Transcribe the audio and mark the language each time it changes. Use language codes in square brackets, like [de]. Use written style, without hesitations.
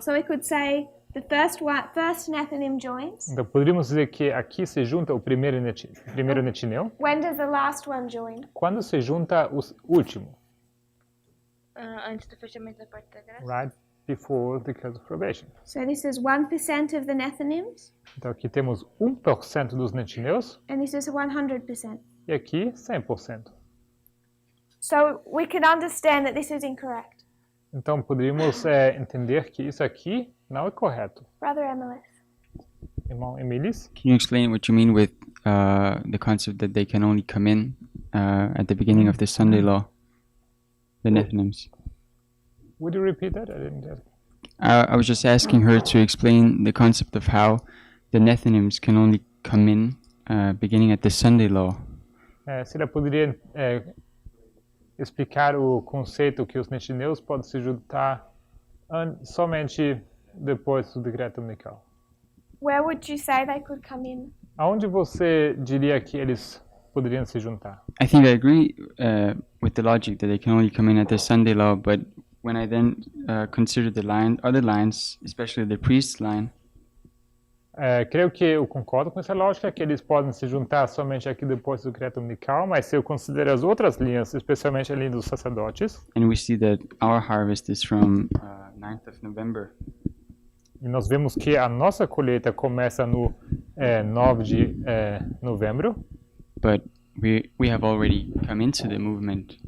[en] So we could say the first Nethinim joins. [pt] Então, poderíamos dizer que aqui se junta o primeiro netineu. [en] When does the last one join? [pt] Quando se junta o último? Antes do fechamento da porta da graça. [en] Right before the close of probation. So this is 1% of the Nethinims, [pt] Então, aqui temos 1% dos netineus [en] and this is 100%. [pt] e aqui 100%. [en] So we can understand that this is incorrect. [pt] Então, poderíamos entender que isso aqui não é correto. [en] Brother Emilis. [pt] Irmão Emilis, [en] Can you explain what you mean with the concept that they can only come in at the beginning of the Sunday law, the Nethinims? would you repeat that? I didn't get it. I was just asking her to explain the concept of how the Nethinims can only come in beginning at the Sunday law. [pt] Se ela poderia explicar o conceito que os netineus podem se juntar somente depois do decreto dominical. [en] Where would you say they could come in? [pt] Aonde você diria que eles poderiam se juntar? [en] I think I agree with the logic that they can only come in at the Sunday law, but when I then consider the other lines, especially the priest's line, [pt] Creio que eu concordo com essa lógica, que eles podem se juntar somente aqui depois do decreto dominical, mas se eu considero as outras linhas, especialmente a linha dos sacerdotes, [en] and we see that our harvest is from 9th of November, [pt] e nós vemos que a nossa colheita começa no 9 de novembro, [en] but we have already come into the movement